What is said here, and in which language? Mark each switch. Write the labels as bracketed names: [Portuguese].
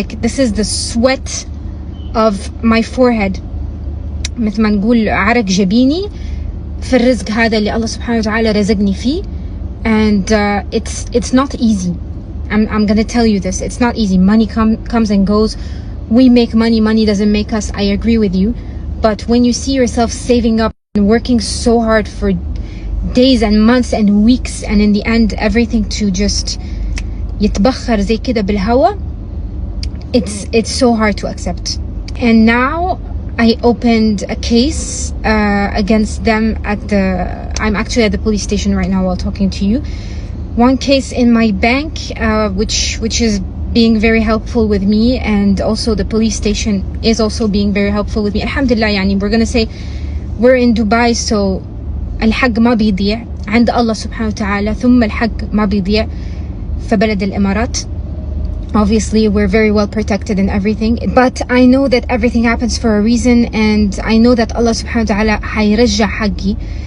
[Arabic] Like, this is the sweat of my forehead, مثل ما نقول عرق جبيني في الرزق هذا اللي الله سبحانه وتعالى رزقني فيه. [English] And it's not easy. I'm gonna tell you this, it's not easy. Money comes and goes. We make money doesn't make us. I agree with you. But when you see yourself saving up and working so hard for days and months and weeks, and in the end everything to just يتبخر زي كده بالهوا, it's so hard to accept. And now I opened a case against them I'm actually at the police station right now while talking to you. One case in my bank, which is being very helpful with me, and also the police station is also being very helpful with me. [Arabic] Alhamdulillah, yani, we're gonna say we're in Dubai, so الحق ما بيضيع عند الله سبحانه وتعالى, ثم الحق ما بيضيع في بلد الإمارات. [English] Obviously, we're very well protected and everything, but I know that everything happens for a reason, and I know that Allah subhanahu wa ta'ala حيرجع حقي.